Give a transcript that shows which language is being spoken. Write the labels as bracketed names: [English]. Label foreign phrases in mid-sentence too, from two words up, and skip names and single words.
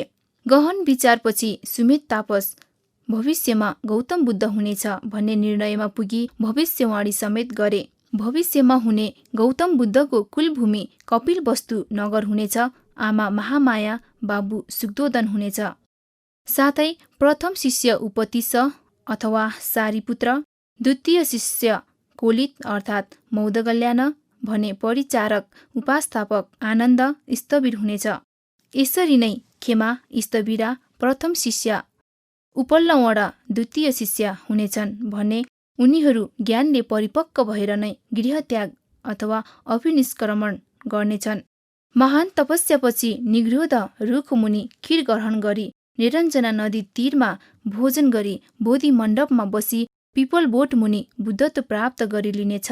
[Nepali] गहन विचारपछि सुमेध तापस भविष्यमा गौतम बुद्ध हुनेछ भन्ने निर्णयमा पुगी भविष्यवाणी समेत गरे। भविष्यमा हुने गौतम बुद्धको कुलभूमि कपिलवस्तु नगर हुनेछ, आमा महामाया, बाबु सुखदोदन हुनेछ। साथै प्रथम शिष्य उपतिश अथवा सारीपुत्र, द्वितीय शिष्य कोलित अर्थात् मौदगल्यान भने परिचारक उपास्थापक आनन्द स्थविर हुनेछ। यसरी नै खेमा स्थविरा प्रथम शिष्य, उपल्लवण द्वितीय शिष्य हुनेछन् भने उनीहरू ज्ञानले परिपक्व भएर नै गृहत्याग अथवा अभिनिष्क्रमण गर्नेछन्। महान तपस्यापछि निगृहोध रुखमुनि खीर ग्रहण गरी निरञ्जना नदी तीरमा भोजन गरी बोधि मण्डपमा बसी पिपल बोट मुनि बुद्धत्व प्राप्त गरिलिनेछ।